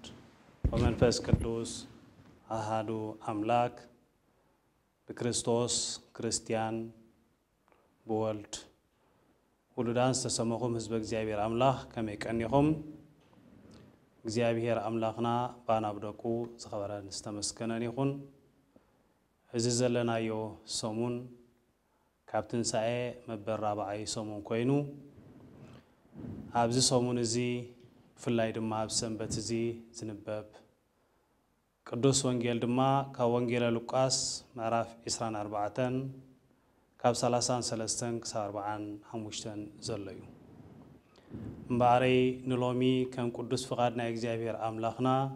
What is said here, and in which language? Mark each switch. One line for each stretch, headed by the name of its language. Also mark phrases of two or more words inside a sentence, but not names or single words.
Geez: ወመንፈስ ቅዱስ አሐዱ አምላክ በክርስቶስ ክርስቲያን በወልድ ውሉዳን
Tigrinya: ተሰመኹም ህዝበ እግዚአብሔር አምላክ ከመይቀኒኹም እግዚአብሔር አምላክና ባናብደቁ ዝኸበረን ዝተመስገነን ይኹን። እዚ ዘለናዮ ሰሙን ካብ ትንሣኤ መበል ራብዓይ ሰሙን ኮይኑ ኣብዚ ሰሙን እዚ ፍላይ ድማ ኣብ ሰንበት እዚ ዝንበብ ቅዱስ ወንጌል ድማ ካብ ወንጌል ሉቃስ ምዕራፍ 24 ካብ 33 ክሳብ 45 ዘሎ እዩ። እምበኣረይ ንሎሚ ከም ቅዱስ ፍቓድ ናይ እግዚአብሔር አምላኽና